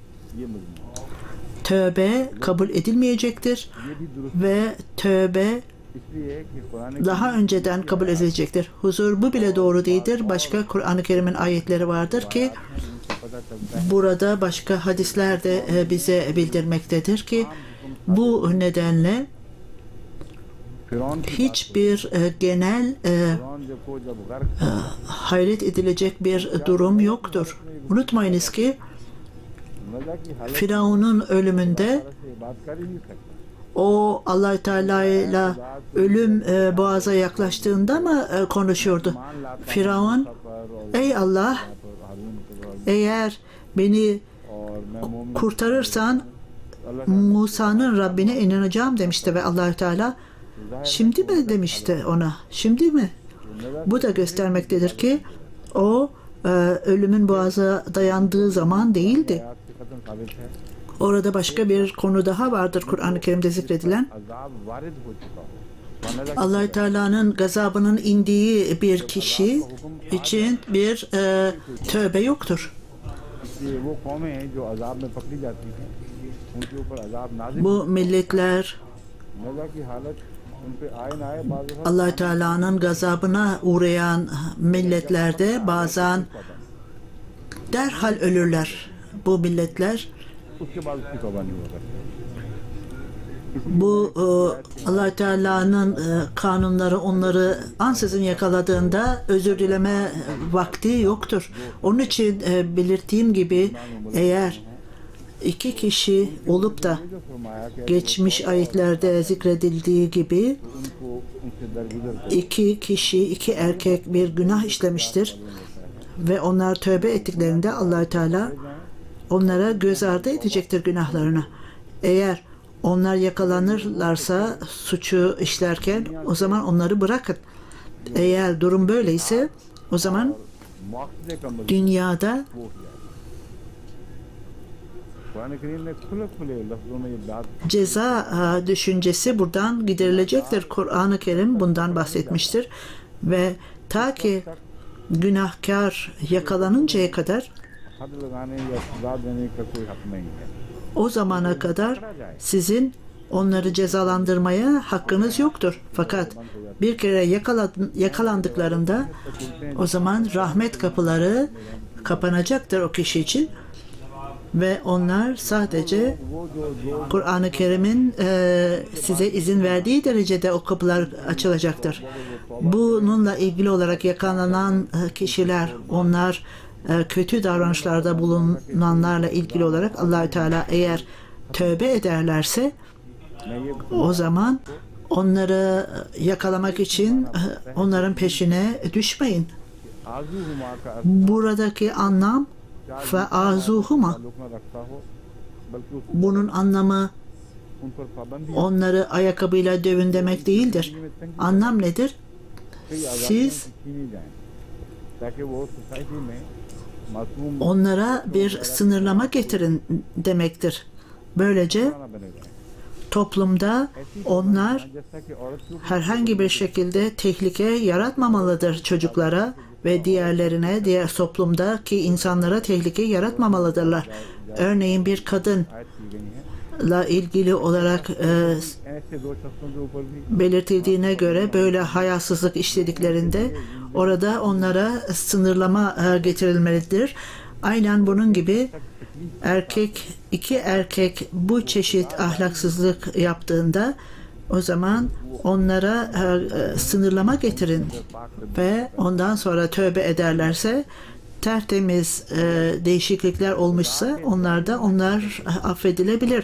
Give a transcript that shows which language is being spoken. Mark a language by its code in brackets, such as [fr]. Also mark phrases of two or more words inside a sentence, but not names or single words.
[tr] tövbe kabul edilmeyecektir ve tövbe daha önceden kabul edilecektir. Huzur bu bile doğru değildir. Başka Kur'an-ı Kerim'in ayetleri vardır ki burada başka hadisler de bize bildirmektedir ki Bu nedenle [ur] فرعون کی [tr] hiçbir genel [ur] فرعون کو جب غرق [tr] hayret edilecek bir durum yoktur. Unutmayınız ki [ur] نزع کی حالت [tr] Firavun'un ölümünde [ur] سے بات کر ہی نہیں سکتا. [tr] o Allah Teala ile ölüm boğaza yaklaştığında mı konuşuyordu? Firavun, ey Allah, eğer beni [ur] اور میں مومن [tr] kurtarırsan Musa'nın Rabbine inanacağım demişti ve Allah Teala şimdi mi demişti ona? Şimdi mi? Bu da göstermektedir ki o ölümün boğaza dayandığı zaman değildi. [ur] آگ سے ختم ثابت ہے. [tr] Orada başka bir konu daha vardır Kur'an-ı Kerim'de zikredilen. [ur] عذاب وارد ہو چکا ہو۔ ورنہ [tr] Allah Teala'nın gazabının indiği bir kişi için bir tövbe yoktur. [ur] کہ وہ قومیں ہیں جو عذاب میں پکڑی جاتی ہیں، ان کے اوپر عذاب نازل [tr] Bu milletler [ur] نزع کی حالت ان پہ آئے نہ آئے بعض دفعہ [tr] Allah Teala'nın gazabına uğrayan milletlerde bazen derhal ölürler. Bu milletler [ur] اس کے بعد اس کی توبہ نہیں ہوگا. [tr] bu Allah Teala'nın kanunları onları ansızın yakaladığında özür dileme vakti yoktur. Onun için belirttiğim gibi eğer iki kişi olup da [ur] جو فرمایا کہ [tr] geçmiş ayetlerde zikredildiği gibi [ur] ان کو ان سے درگزر کر [tr] iki kişi, iki erkek bir günah işlemiştir ve onlar tövbe ettiklerinde Allah Teala onlara göz ardı edecektir günahlarını. Eğer onlar yakalanırlarsa suçu işlerken o zaman onları bırakın. Eğer durum böyleyse o zaman [ur] مؤاخذے کا مزید [tr] dünyada [ur] وہ کیا. قرآن کریم نے کھلے کھلے لفظوں میں یہ بات [tr] ceza düşüncesi buradan giderilecektir. Kur'an-ı Kerim bundan bahsetmiştir ve ta ki günahkar yakalanıncaya kadar [ur] حد لگانے یا سزا دینے کا کوئی حق نہیں ہے. [tr] o zamana kadar sizin onları cezalandırmaya hakkınız yoktur. Fakat bir kere yakalandıklarında o zaman rahmet kapıları kapanacaktır o kişi için ve onlar sadece Kur'an-ı Kerim'in size izin verdiği derecede o kapılar açılacaktır. Bununla ilgili olarak yakalanan kişiler, onlar kötü davranışlarda bulunanlarla ilgili olarak Allah-u Teala eğer tövbe ederlerse o zaman onları yakalamak için onların peşine düşmeyin. [ur] آذوہما کا [tr] Buradaki anlam ve azuhuma [ur] تعلق نہ رکھتا ہو، بلکہ اس [tr] bunun anlamı [ur] ان پر پابندی [tr] onları ayakkabıyla dövün demek değildir. Anlam nedir? [ur] کئی آزادیاں [tr] Siz [ur] چھینی جائیں، تاکہ وہ سوسائٹی میں معصوم [tr] onlara bir sınırlama getirin demektir. Böylece [ur] نہ بنے جائیں. [tr] toplumda onlar [ur] جیسا کہ عورت کو [tr] herhangi bir şekilde tehlike yaratmamalıdır çocuklara ve diğerlerine, diğer toplumdaki insanlara tehlike yaratmamalıdırlar. Örneğin bir kadınla [ur] آیت کی گئی ہے, [tr] ilgili olarak [ur] ایسے دو شخصوں کے اوپر بھی [tr] belirtildiğine göre böyle hayasızlık işlediklerinde orada onlara sınırlama getirilmelidir. Aynen bunun gibi iki erkek bu çeşit ahlaksızlık yaptığında o zaman onlara sınırlama getirin ve ondan sonra tövbe ederlerse tertemiz değişiklikler olmuşsa onlar affedilebilir.